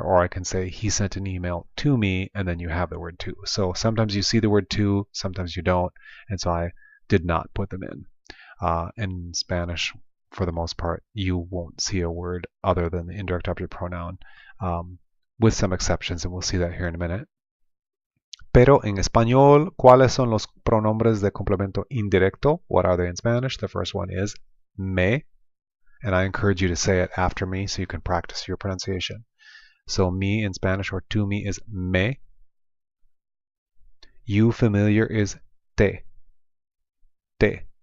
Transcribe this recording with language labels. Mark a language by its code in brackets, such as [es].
[en] Or I can say, he sent an email to me, and then you have the word to. So sometimes you see the word to, sometimes you don't, and so I did not put them in. In Spanish, for the most part, you won't see a word other than the indirect object pronoun, with some exceptions, and we'll see that here in a minute. [es] Pero en español, ¿cuáles son los pronombres de complemento indirecto? [en] What are they in Spanish? The first one is me. And I encourage you to say it after me so you can practice your pronunciation. So me in Spanish, or to me, is me. You familiar is te. Te.